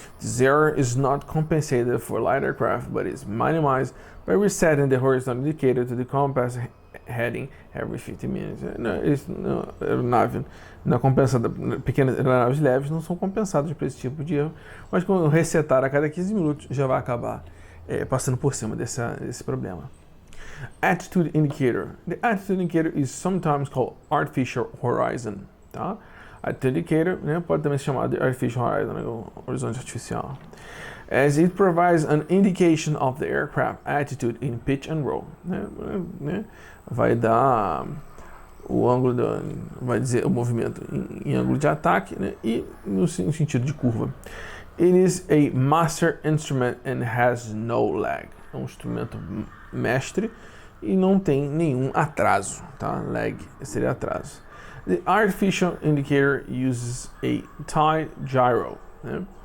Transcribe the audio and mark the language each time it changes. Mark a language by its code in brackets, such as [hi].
[en] This error is not compensated for light aircraft, but is minimized by resetting the horizontal indicator to the compass heading every 50 minutes. [pt] Aeronave não é compensada, pequenas aeronaves leves não são compensadas por esse tipo de erro, mas quando resetar a cada 15 minutos já vai acabar passando por cima desse problema. [en] Attitude indicator. The attitude indicator is sometimes called artificial horizon. [pt] Tá? Attitude indicator, né, pode também ser chamado de artificial horizon, né, o horizonte artificial. [en] As it provides an indication of the aircraft attitude in pitch and roll. [pt] Né, vai dar o ângulo, vai dizer o movimento em ângulo de ataque, né, e no sentido de curva. [en] It is a master instrument and has no lag. [pt] É um instrumento mestre e não tem nenhum atraso, tá? [en] Lag [pt] seria atraso. [en] The artificial indicator uses a tie gyro, né?